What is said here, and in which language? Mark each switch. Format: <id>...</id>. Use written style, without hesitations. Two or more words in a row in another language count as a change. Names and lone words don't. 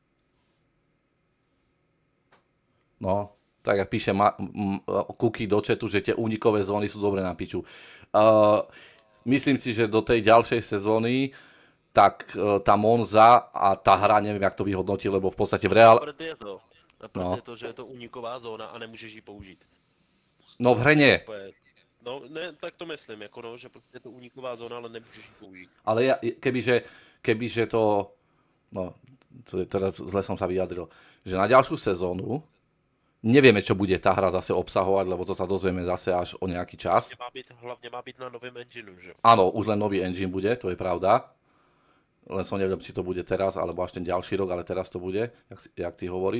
<sk>No, tak jak píše Kuky do chatu, že tie únikové zóny sú dobre na piču. Myslím si, že do tej ďalšej sezóny tak tá Monza a tá hra, neviem, jak to vyhodnotí, lebo v podstate v reále...</sk> <cs>Naprd je to, že je to úniková zóna a nemůžeš ji použít.</cs> <sk>No v hre nie.</sk> <cs>No ne, tak to myslím, jako no, že je to úniková zóna, ale nemůžeš ji použít.</cs> <sk>Ale kebyže to... No, teraz zle som sa vyjadril. Že na ďalšiu sezónu nevieme, čo bude tá hra zase obsahovať, lebo to sa dozvieme zase až o nejaký čas. Hlavne má byť na novém engineu, že? Áno, už len nový engine bude, to je pravda. Len som nevedel, či to bude teraz, alebo až ten ďalší rok, ale teraz to bude, jak ty hovoríš.</sk>